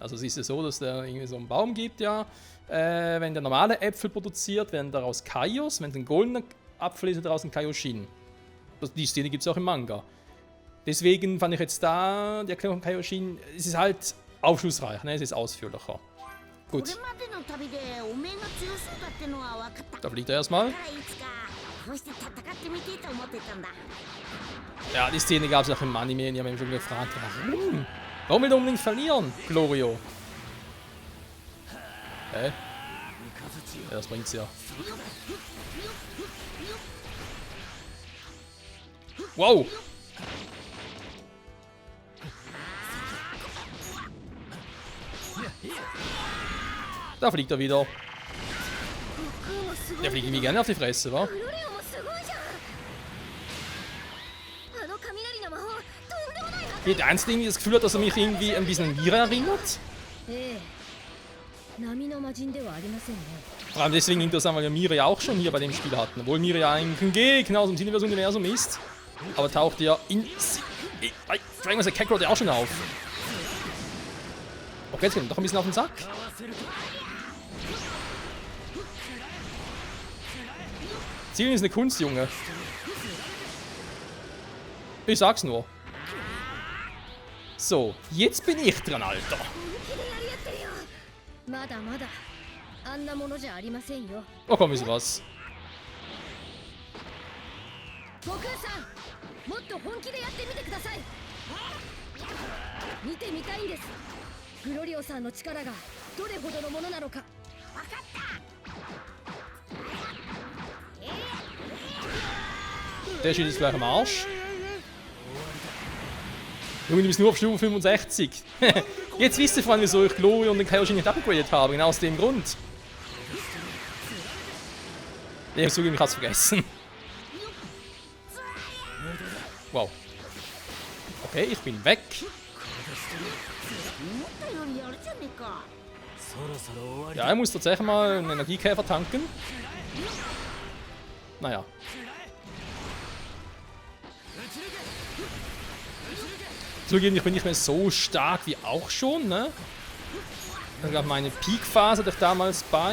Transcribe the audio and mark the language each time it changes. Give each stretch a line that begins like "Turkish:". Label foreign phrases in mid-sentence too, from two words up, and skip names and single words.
German: Also es ist ja so, dass da irgendwie so einen Baum gibt, ja, wenn der normale Äpfel produziert, werden daraus Kaios, wenn es ein goldener Apfel ist, wird daraus ein Kaioshin. Die Szene gibt es auch im Manga. Deswegen fand ich jetzt da die Erklärung von Kaioshin, es ist halt aufschlussreich, ne? Es ist ausführlicher.
Japanese: こ
German: Gut,
Japanese: れまでの旅でおめえが強そうだってのは分かった
German: da fliegt er erstmal.
Japanese: だからいつかこうして戦ってみてえと思ってたんだ
German: Ja, die Szene gab es auch im Anime und ich habe mich schon gefragt, warum? Warum will er unbedingt verlieren, Glorio? Hä? Ja, das bringt's ja. Wow! Da fliegt er wieder. Der fliegt irgendwie gerne auf die Fresse, wa?
Japanese: グロリオもすごいじゃん。あの雷の魔法とんでもないはず。
German: Geht ernst irgendwie das Gefühl hat, dass er mich irgendwie ein bisschen an Mira erinnert?
Japanese: ええ。波の魔人ではありませんね。
German: Vor allem deswegen interessant, weil wir Mira ja auch schon hier bei dem Spiel hatten. Obwohl Mira ja eigentlich ein Gegner aus dem Cineverse-Universum ist. Aber taucht ja in Dragon Ball Kakarot ja auch schon auf. Okay, jetzt geht er doch ein bisschen auf den Sack. Zielen ist eine Kunst, Junge. Ich sag's nur. So, jetzt bin ich dran, Alter.
Japanese: まだまだあんなものじゃありませんよ。
German: Oh komm, ist was.
Japanese: 悟空さん、もっと本気でやってみてください。見てみたいんです。グロリオさんの力がどれほどのものなのか。
German: Der steht jetzt gleich am Arsch. Junge, du bist nur auf Stufe 65. Jetzt wisst ihr vor allem, wieso ich Glory und den Kaioshin nicht upgradet habe. Genau aus dem Grund. Ich zugeben, ich hab's vergessen. Wow. Okay, ich bin weg.
Japanese: 思ったよりやるじゃねえかそろそろ終わり
German: Ja, er muss tatsächlich mal einen Energiekäfer tanken. Naja. Zugeben, ich bin nicht mehr so stark wie auch schon, ne? Ich glaube, meine Peak-Phase hatte ich damals bei...